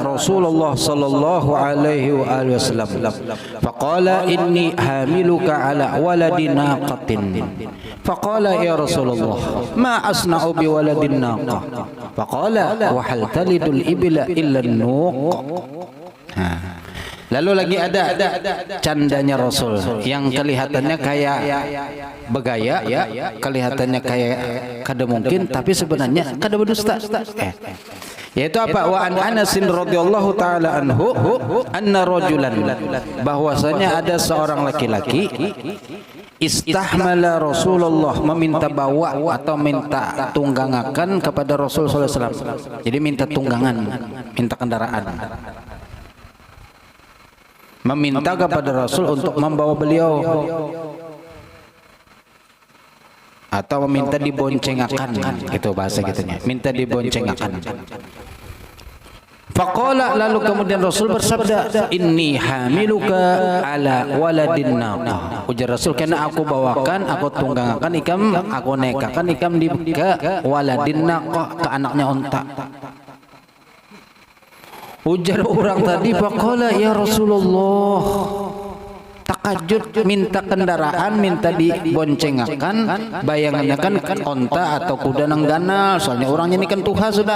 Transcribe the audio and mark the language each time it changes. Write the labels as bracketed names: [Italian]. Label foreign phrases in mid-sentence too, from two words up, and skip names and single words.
[Arabic] رسول الله صلى الله عليه وعلى آله وسلم فقال إني حاملك على ولد ناقة فقال يا رسول الله ما أصنع بولد ناقة فقال وهل تلد الإبل إلا النوق. [Banjar] Lalu lagi ada candanya Rasul yang kelihatannya kayak begaya, kelihatannya kayak kada mungkin, tapi sebenarnya kada berdusta. Yaitu apa? [Arabic] وعن أنس رضي الله تعالى عنه أن رجلا, [Banjar] bahwasanya ada seorang laki-laki [Arabic] istahmala Rasulullah, [Banjar] meminta bawa atau minta tunggangakan kepada Rasul [Arabic] sallallahu alaihi wasallam. [Banjar] Jadi minta tunggangan, minta kendaraan. Meminta kepada Rasul untuk membawa beliau atau meminta diboncengakan, itu bahasa gitunya, minta diboncengakan. Faqala, lalu kemudian Rasul bersabda, [Arabic] إني حاملك على ولد ناقة. [Banjar] Ujar Rasul, karena aku bawakan, aku tunggangakan ikam, aku nekakan ikam di ke [Arabic] waladin naqah, [Banjar] ke anaknya unta. Ujar orang tadi, [Arabic] faqala ya Rasulullah, [Banjar] takajud, minta kendaraan, minta diboncengakan, bayangannya kan onta atau kuda nang ganal, soalnya orangnya ini kan tuha sudah.